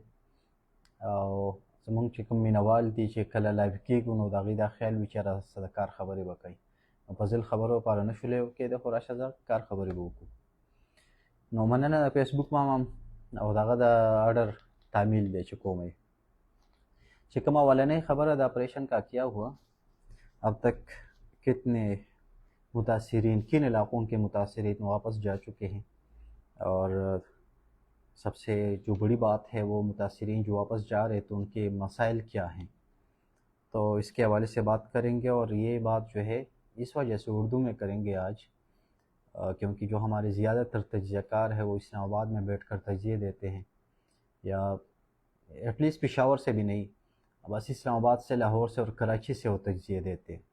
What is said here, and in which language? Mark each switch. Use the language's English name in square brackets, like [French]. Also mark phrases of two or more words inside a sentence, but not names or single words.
[Pashto] او زمونږ چې کوم مینوال دي چې کله لایو کېږو نو د هغوی دا خیال وي چې یاره څه د کار خبرې به کوي. نو په ځل خبرو لپاره نه شو لایو کېدی، خو راشه ځه کار خبرې به وکړو. نو مننه د فیسبوک ماما او دغه د اډر تعمیل دی چې کوم یې چې کومه اولنۍ خبره د [Urdu] آپریشن کا کیا ہوا. اب تک کتنے متاثرین کن علاقوں کے متاثرین واپس جا چکے ہیں، اور سب سے جو بڑی بات ہے وہ متاثرین جو واپس جا رہے تو ان کے مسائل کیا ہیں. تو اس کے حوالے سے بات کریں گے، اور یہ بات جو ہے اس وجہ سے اردو میں کریں گے آج، کیونکہ جو ہمارے زیادہ تر تجزیہ کار ہے وہ اسلام آباد میں بیٹھ کر تجزیے دیتے ہیں، یا [English] at least [Urdu] پشاور سے بھی نہیں، بس اسلام آباد سے، لاہور سے اور کراچی سے وہ تجزیے دیتے ہیں.